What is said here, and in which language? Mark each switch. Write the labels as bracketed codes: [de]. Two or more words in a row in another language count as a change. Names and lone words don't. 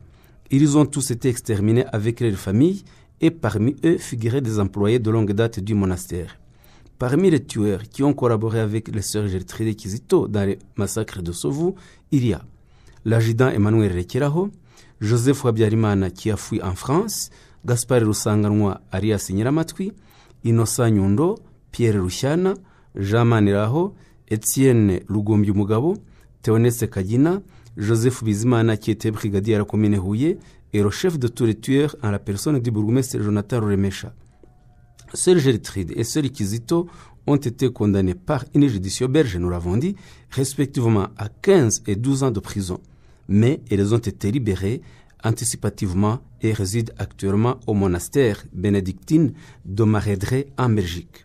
[fr] Ils ont tous été exterminés avec leurs familles et parmi eux figuraient des employés de longue date du monastère. Parmi les tueurs qui ont collaboré avec les sœurs Gertrude Kizito dans les massacres de Sovu, il y a l'adjudant Emmanuel Rekeraho, Joseph Habyarimana qui a fui en France, Gaspard Rusanganwa alias Nyiramatwi, Innocent Nyundo, Pierre Rushyana, Jean Maniraho, Etienne Lugombi Mugabo, Théoneste Kagina, Joseph Bizimana qui était brigadier à la commune Houye et le chef de tous les tueurs en la personne du bourgmestre Jonathan Ruremesha. Sœur Gertrude et Sœur Kizito ont été condamnés par une judiciaire belge, nous l'avons dit, respectivement à 15 et 12 ans de prison. Mais elles ont été libérées anticipativement et résident actuellement au monastère bénédictine de Maredré en Belgique.